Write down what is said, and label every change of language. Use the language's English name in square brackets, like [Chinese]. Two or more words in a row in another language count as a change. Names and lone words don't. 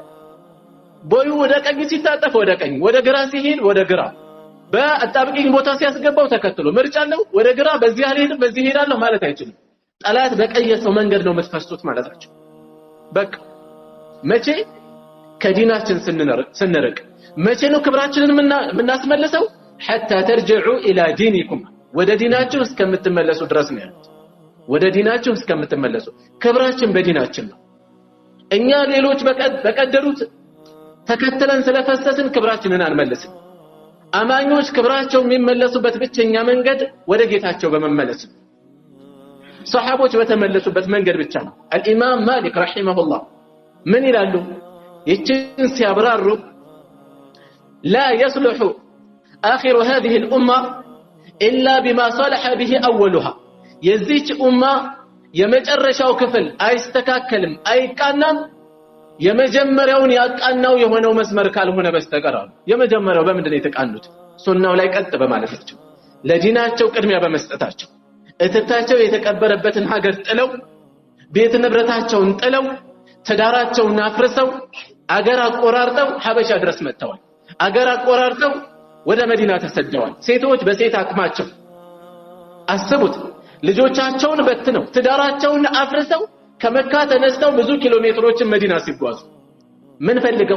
[Amharic] ቦዩ ወደ ቀኝ ሲታጠፍ ወደ ቀኝ፣ ወደ ግራ ሲሄድ ወደ ግራ፣ በአጣብቂኝ ቦታ ሲያስገባው ተከትሎ ምርጫ አለው። ወደ ግራ በዚህ አልሄድም በዚህ ሄዳለሁ ማለት አይችልም። ጠላት በቀየሰው መንገድ ነው የምትፈሱት ማለታቸው። በቃ መቼ ከዲናችን ስንርቅ መቼ ነው ክብራችንን የምናስመልሰው? [Arabic] حتى ترجعوا الى دينكم [Amharic] ወደ ዲናችሁ እስከምትመለሱ ድረስ ነው ያሉት። ወደ ዲናችሁ እስከምትመለሱ ክብራችን በዲናችን ነው። እኛ ሌሎች በቀደሩት ተከተለን ስለፈሰስን ክብራችንን አንመልስም። አማኞች ክብራቸው የሚመለሱበት ብቸኛ መንገድ ወደ ጌታቸው በመመለስ ነው። ሰሃቦች በተመለሱበት መንገድ ብቻ ነው። الامام مالك [Arabic] رحمه الله [Amharic] ምን ይላሉ? ይችን ሲያብራሩ [Arabic] لا يصلح آخر هذه الأمة إلا بما صلح به أولها [Amharic] የዚች ኡማ የመጨረሻው ክፍል አይስተካከልም አይቃናም የመጀመሪያውን ያቃናው የሆነው መስመር ካልሆነ በስተቀር። የመጀመሪያው በምንድነው የተቃኑት? ሱናው ላይ ቀጥ በማለታቸው፣ ለዲናቸው ቅድሚያ በመስጠታቸው፣ እትታቸው የተቀበረበትን ሀገር ጥለው፣ ቤት ንብረታቸውን ጥለው፣ ትዳራቸውን አፍርሰው፣ አገር አቆራርጠው ሐበሻ ድረስ መጥተዋል። አገር አቆራርጠው ወደ መዲና ተሰደዋል። ሴቶች በሴት አቅማቸው አስቡት፣ ልጆቻቸውን በትነው ትዳራቸውን አፍርሰው ከመካ ተነስተው ብዙ ኪሎ ሜትሮችን መዲና ሲጓዙ ምን ፈልገው?